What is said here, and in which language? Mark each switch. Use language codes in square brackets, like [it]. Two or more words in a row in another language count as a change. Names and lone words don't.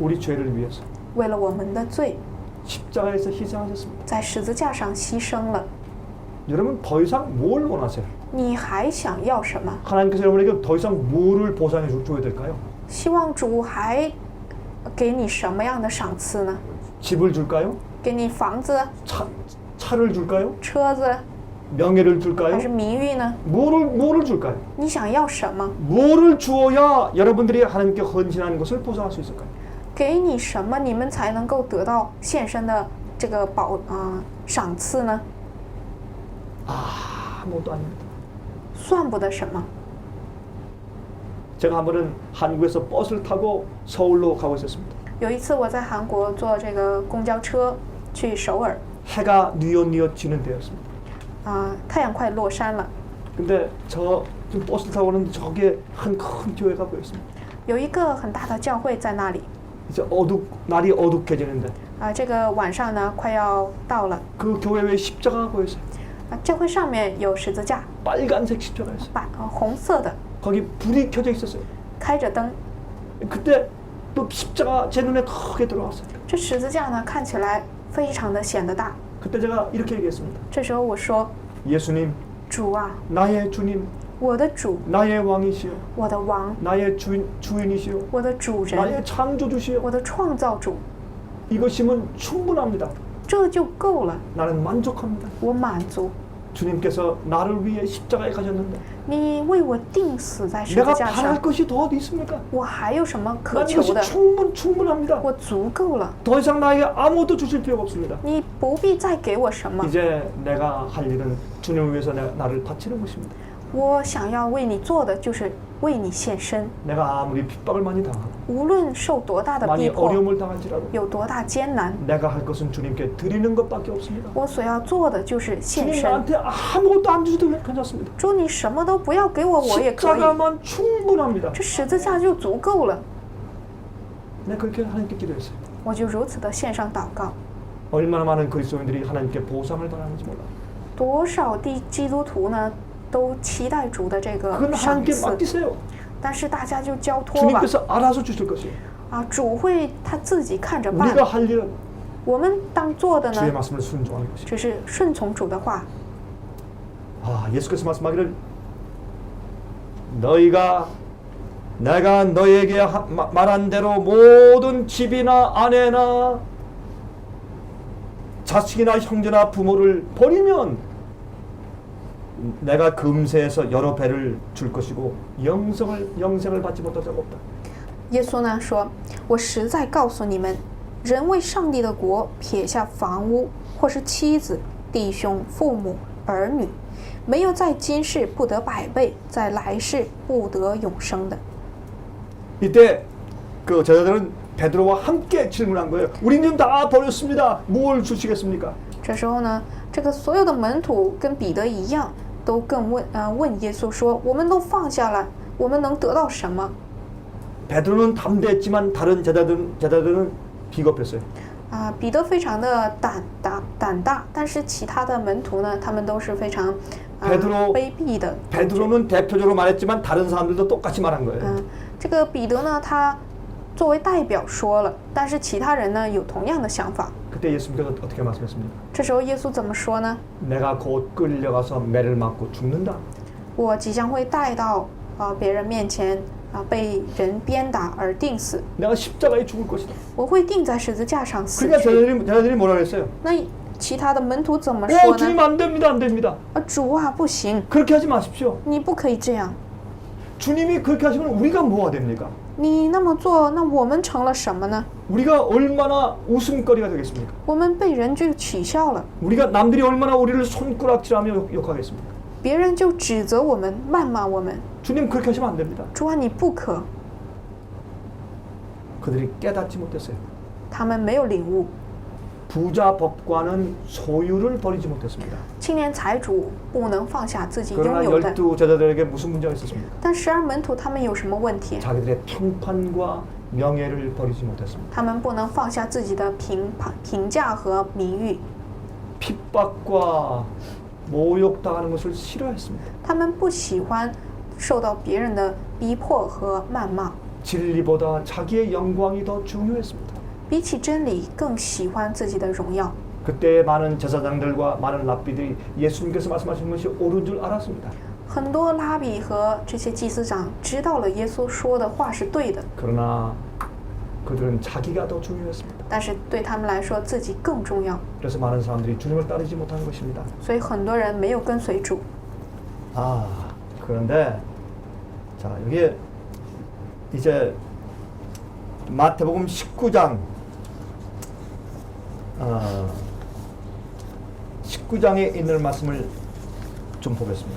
[ko] 우리 죄를 위해서 [zh] 为了我们的罪， [ko] 십자가에서 희생하셨습니다. [zh] 在十字架上牺牲了。 [ko] 여러분 더 이상 뭘 원하세요? [zh] 你还想要什么？ [ko] 하나님께서 여러분에게 더 이상 뭐를 보상해 줘야 될까요? [zh] 希望主还给你什么样的赏赐呢？ [ko] 집을 줄까요? [zh] 给你房子、 [ko] 차를 줄까요? [zh] 车子， [ko] 명예를 [zh] 还 [ko] 줄까요? [zh] 是名誉呢？ [ko] 뭐를 줄까요? [zh] 你想要什么？ [ko] 뭐를 주어야 여러분들이 하나님께 헌신하는 것을 보상할 수 있을까요? [zh] 给你什么，你们才能够得到献身的这个赏赐呢？ [ko] 아무것도 아닙니다. [zh] 算不得什么。 [ko] 제가 한 번은 한국에서 버스를 타고 서울로 가고 있었습니다. [zh] 有一次我在韩国坐这个公交车去首尔， [ko] 해가 뉘엿뉘엿 지는 때였습니다. [zh] 太阳快落山了， [ko] 근데 저 지금 버스를 타고 오는데 저기에 한 큰 교회가 보였습니다. [zh] 有一个很大的教会在那里。 [ko] 이제 날이 어둑해지는데 [zh] 这个晚上呢快要到了， [ko] 그 교회 외에 십자가가 보였어요. [zh] 教会上面有十字架， [ko] 빨간색 십자가였어요. [zh] 红色的， [ko] 거기 불이 켜져 있었어요. [zh] 开着灯。 [ko] 그때 또 십자가 제 눈에 크게 들어왔어요. [zh] 这十字架呢看起来非常的显得大。 [ko] 그때 제가 이렇게 얘기했습니다. [zh] 这时候我说， [ko] 예수님, [zh] 主啊， [ko] 나의 주님, [zh] 我的主， [ko] 나의 왕이시여, [zh] 我的王， [ko] 나의 주인이시여, [zh] 我的主人， [ko] 나의 창조주시여. [zh] 我的创造主， [ko] 이것이면 충분합니다. [zh] 这就够了， [ko] 나는 만족합니다. [zh] 我满足。 [ko] 주님께서 나를 위해 십자가에 가셨는데 [zh] 你为我钉死在十字 [ko] 내가 [zh] 架 [ko] 바랄 [zh] 上， [ko] 것이 더 어디 있습니까? [zh] 我还有什么可 [ko] 난 [zh] 求 [ko] 이것이 [zh] 的？ [ko] 충분합니다. [zh] 我足够了， [ko] 더 이상 나에게 아무것도 주실 필요가 없습니다. [zh] 你不必再给我什么。 [ko] 이제 내가 할 일은 주님을 위해서 나를 바치는 것입니다. [zh] 我想要为你做的就是为你献身， [ko] 내가 아무리 핍박을 많이 당하고 [zh] 无论受多大的 [ko] 많이 [zh] 逼迫， [ko] 어려움을 당할지라도 [zh] 有多大艰难， [ko] 내가 할 것은 주님께 드리는 것밖에 없습니다. [zh] 我所要做的就是献 [ko] 주님 [zh] 身。 [ko] 나한테 아무것도 안 주셔도 괜찮습니다. [zh] 主，你什么都不要给我，我也可以。 [ko] 십자가만 충분합니다. [zh] 这十字架就足够了。 [ko] 내가 그렇게 하나님께 기도했어요. [zh] 我就如此的献上祷告。 [ko] 얼마나 많은 그리스도인들이 하나님께 보상을 당하는지 몰라요. [zh] 多少基督徒呢都期待主的这个 [ko] 그건 [zh] 赏 [ko] 하나님께 [zh] 赐， [ko] 맡기세요. [zh] 但是大家就交托吧， [ko] 주님께서 알아서 주실 것이에요. [zh] 主会他自己看着办。 [ko] 우리가 할 일은 [zh] 我们当做的 [ko] 주의 [zh] 呢， [ko] 말씀을 순종하는 것이에요. [zh] 只是顺从主的话。 [ko] 예수께서 말씀하기를 내가 너에게 말한 대로 모든 집이나 아내나 자식이나 형제나 부모를 버리면 내가 금세에서 여러 배를 줄 것이고 영생을 받지 못할 자가 없다. [zh] 耶稣呢说：“我实在告诉你们，人为上帝的国撇下房屋，或是妻子、弟兄、父母、儿女，没有在今世不得百倍，在来世不得永生的。” [ko] 이때 그 제자들은 베드로와 함께 질문한 거예요. 우리는 다 버렸습니다. 뭘 주시겠습니까? [zh] 这时候呢，这个所有的门徒跟彼得一样，都问耶稣说：“我们都放下了，我们能得到什么？” [ko] 베드로는 담대했지만 다른 제자들은 비겁했어요. [zh] 彼得非常的胆大，但是其他的门徒呢，他们都是非常卑鄙的。 [ko] 베드로는 대표적으로 말했지만 다른 사람들도 똑같이 말한 거예요. [zh] 这个彼得呢，他作为代表说了，但是其他人呢有同样的想法。 [ko] 그때 예수님께서 어떻게 말씀했습니까? [zh] 这时候耶稣怎么说呢？ [ko] 내가 곧 끌려가서 매를 맞고 죽는다. [zh] 我即将会带到别人面前被人鞭打而钉死。 [ko] 내가 십자가에 죽을 것이다. [zh] 我会钉在十字架上死 [ko] 그러니까 [zh] 去。 [ko] 제자들이 뭐라 그랬어요? [zh] 那其他的门徒怎么说 [ko] 주님 [zh] 呢？ [ko] 안 됩니다, 안 됩니다. [zh] 主啊，不行， [ko] 그렇게 하지 마십시오. [zh] 你不可以这样。 [ko] 주님이 그렇게 하시면 우리가 뭐가 됩니까? [zh] 你那么做，那我们成了什么呢？ [ko] 우리가 얼마나 웃음거리가 되겠습니까? [zh] 我们被人就取笑了， [ko] 우리가 남들이 얼마나 우리를 손가락질하며 욕하겠습니까? [zh] 别人就指责我们、谩骂我们。 [ko] 주님 그렇게 하시면 안 됩니다. [zh] 主啊，你不可。 [ko] 그들이 깨닫지 못했어요. [zh] 他们没有领悟， [ko] 부자 법관은 소유를 버리지 못했습니다. [zh] 青年财主不能放下自己 [ko] 그러나 [zh] 拥有的。 [ko] 12 제자들에게 무슨 문제가 있었습니까? [zh] 但12门徒他们有什么问题？ [ko] 자기들의 평판과 명예를 버리지 못했습니다. [zh] 他们不能放下自己的评价和名誉， [ko] 핍박과 모욕당하는 것을 싫어했습니다. [zh] 他们不喜欢受到别人的逼迫和谩骂， [ko] 진리보다 자기의 영광이 더 중요했습니다. [zh] 比起真理更喜欢自己的荣耀。 [ko] 그때 많은 제사장들과 많은 랍비들이 예수님께서 말씀하신 것이 옳은 줄 알았습니다. [zh] 很多拉比和这些祭司长知道了耶稣说的话是对的， [ko] 그러나 그들은 자기가 더 중요했습니다. [zh] 但是对他们来说自己更重要， [ko] 그래서 많은 사람들이 주님을 따르지 못한 것입니다. [zh] 所以很多人没有跟随主。 [ko] 그런데 자 여기 이제 마태복음 19장 19장에 있는 말씀을 좀 보겠습니다.